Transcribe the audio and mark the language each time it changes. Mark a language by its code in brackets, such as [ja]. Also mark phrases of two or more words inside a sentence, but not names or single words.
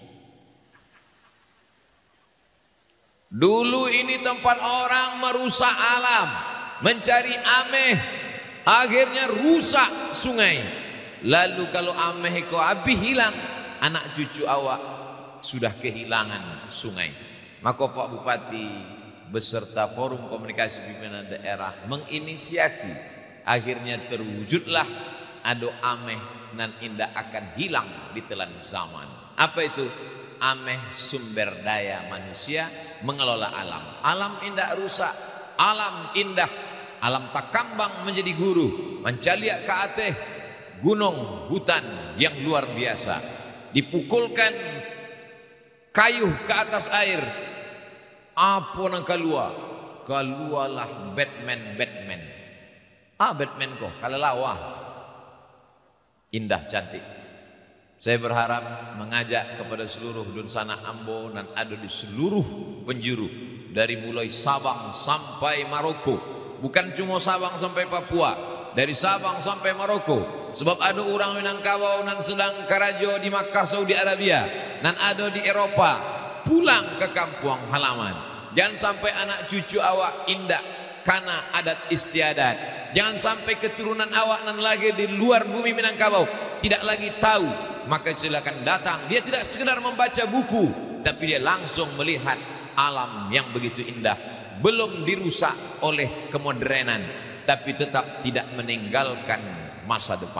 [id] Dulu ini tempat orang merusak alam, mencari ameh, akhirnya rusak sungai. Lalu kalau ameh kau habis hilang, anak cucu awak sudah kehilangan sungai. Maka Pak Bupati beserta Forum Komunikasi Pimpinan Daerah menginisiasi, akhirnya terwujudlah [min] ado ameh nan indah [id] akan hilang di telan zaman. Apa itu? Ameh sumber daya manusia mengelola alam. Alam indah rusak, alam indah, [min] alam takambang [id] menjadi guru, [min] mencaliak ke ateh gunung [id] hutan yang luar biasa. Dipukulkan kayu ke atas air. Apa nang keluar? Keluarlah Batman. Batman kok kalelawah. Indah cantik. Saya berharap mengajak kepada seluruh dunsana Ambo dan ada di seluruh penjuru dari mulai Sabang sampai Maroko. Bukan cuma Sabang sampai Papua, dari Sabang sampai Maroko. Sebab ada orang Minangkabau nan sedang karajo di Makkah Saudi Arabia, nan ada di Eropa, pulang ke kampung halaman. Jangan sampai anak cucu awak indah karena adat istiadat. Jangan sampai keturunan awak nan lagi di luar bumi Minangkabau tidak lagi tahu, maka silakan datang. Dia tidak sekedar membaca buku, tapi dia langsung melihat alam yang begitu indah, belum dirusak oleh kemodernan, tapi tetap tidak meninggalkan masa depan.